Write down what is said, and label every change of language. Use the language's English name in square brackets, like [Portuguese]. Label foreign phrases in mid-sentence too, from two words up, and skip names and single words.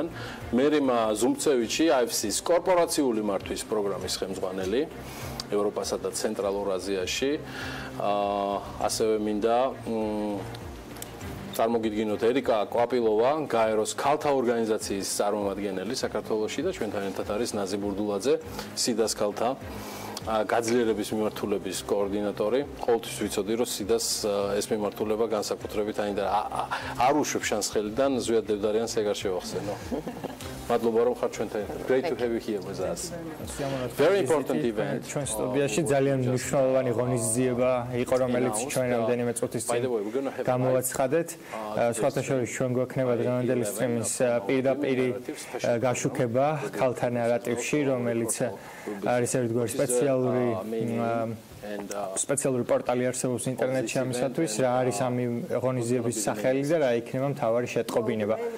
[Georgian] მერიმა ზუმცევიჩი IFC-ის კორპორაციული მართვის პროგრამის ხელმძღვანელი ევროპასა და ცენტრალურ აზიაში, ასევე მინდა წარმოგიდგინოთ ერიკა კვაპილოვა, გაეროს ქალთა ორგანიზაციის წარმომადგენელი საქართველოში და ჩვენთან ერთად არის ნაზი ბურდულაძე, სიდას ქალთა გაძლიერების მიმართულების კოორდინატორი. ყოველთვის ვიცოდი, რომ სიდას ეს მიმართულება განსაკუთრებით არ უშვებს შანს ხელიდან, ზვიად დევდარიანს ეგარ შევახსენო. მადლობა რომ ხარ ჩვენთან ერთად. [English] Great to have you here with us. Very important event. [Georgian] ჩვენ სტუდიაში ძალიან მნიშვნელოვანი ღონისძიება იყო, რომელიც ჩვენ რამდენიმე წუთის წინ გამოვაცხადეთ. სხვათა შორის ჩვენ გვექნება დღევანდელი სტრიმის პირდაპირი გაშუქება ქალთა ნარატივში, რომელიც არის ერთგვარი სპეციალური პორტალი არსებობს ინტერნეტში ამისათვის, რა არის ამ ღონისძიების სახელი და რა იქნება მთავარი შეტყობინება.